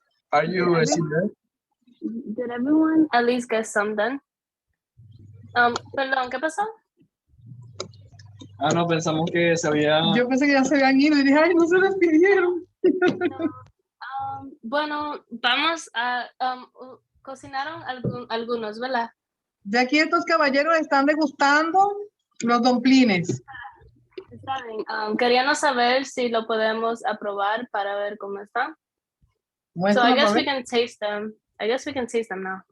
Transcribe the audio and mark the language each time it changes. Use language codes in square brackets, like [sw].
[en] Are you there? Did everyone at least get some done? [es] Perdón, ¿qué pasó? Ah, no, pensamos que se había... Yo pensé que ya se habían ido y dije, ay, no se despidieron. Bueno, vamos a cocinaron algunos, ¿verdad? De aquí estos caballeros están degustando los dumplings. Está bien. Queríamos saber si lo podemos aprobar para ver cómo está. [en] So I guess we can taste them. I guess we can taste them now.